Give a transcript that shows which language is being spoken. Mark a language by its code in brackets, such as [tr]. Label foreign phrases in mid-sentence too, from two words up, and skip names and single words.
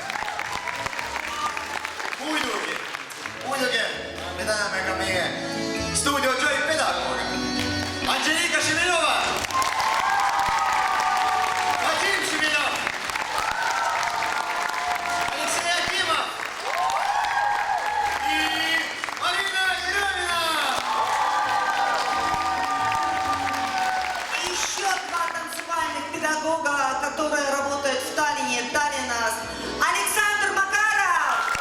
[et] Muidugi, me täname ka meie stuudio Joy pedagooga Angelika Šiminova, Vadim Šiminov, Aleksei Akimov и Марина Еремина. [ru] И еще два танцевальных педагога, которые работают в Таллине. Таллинас. Александр Макаров.